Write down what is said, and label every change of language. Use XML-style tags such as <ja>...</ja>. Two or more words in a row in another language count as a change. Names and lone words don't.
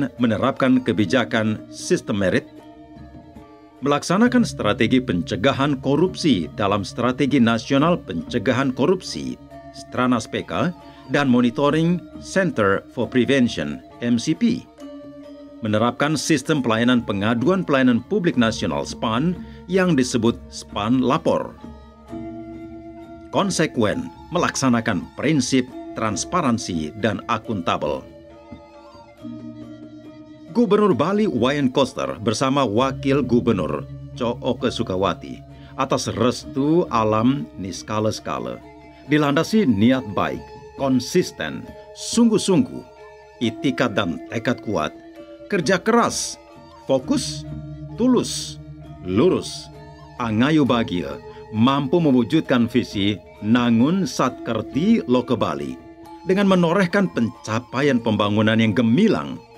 <id>menerapkan kebijakan sistem merit, melaksanakan strategi pencegahan korupsi dalam Strategi Nasional Pencegahan Korupsi Stranas PK dan Monitoring Center for Prevention MCP, menerapkan sistem pelayanan pengaduan pelayanan publik nasional SPAN yang disebut SPAN Lapor, konsekuen melaksanakan prinsip transparansi dan akuntabel. Gubernur Bali Wayan Koster bersama Wakil Gubernur Cooke Sukawati atas restu alam niskala-skala, dilandasi niat baik, konsisten, sungguh-sungguh, itikat dan tekad kuat, kerja keras, fokus, tulus, lurus,</id> <ban>angayu bahagia,</ban> <id>mampu mewujudkan visi Nangun Satkerti Loka Bali dengan menorehkan pencapaian pembangunan yang gemilang.</id>